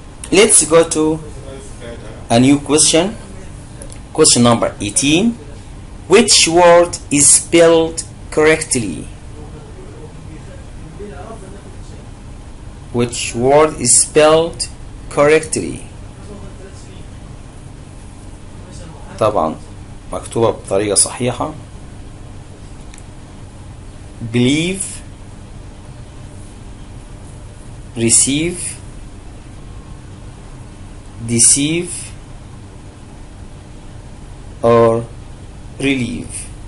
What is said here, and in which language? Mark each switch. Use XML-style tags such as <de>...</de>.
<en>Let's go to a new question. Question number 18. Which word is spelled correctly? Which word is spelled correctly?</en> <ar>طبعا مكتوبة بطريقة صحيحة.</ar> <en>Believe, receive, deceive, or relieve.</en>